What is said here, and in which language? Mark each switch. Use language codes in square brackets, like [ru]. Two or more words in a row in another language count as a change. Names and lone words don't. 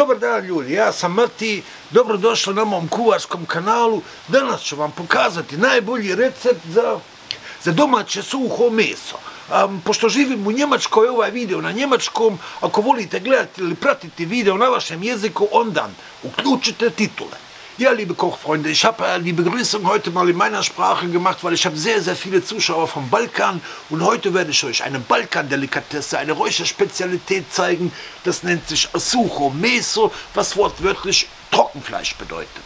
[bs] dan ljudi, ja sam Mati, dobrodošli na mom kuvarskom kanalu. Danas ću vam pokazati najbolji recept za domaće suho meso. Pošto živim u Njemačkoj, ovaj video na njemačkom, ako volite gledati ili pratiti video na vašem jeziku, onda uključite titule. [de] Ja, liebe Kochfreunde, ich habe die Begrüßung heute mal in meiner Sprache gemacht, weil ich habe sehr, sehr viele Zuschauer vom Balkan und heute werde ich euch eine Balkan-Delikatesse, eine Räucherspezialität zeigen. Das nennt sich Suho Meso, was wortwörtlich Trockenfleisch bedeutet.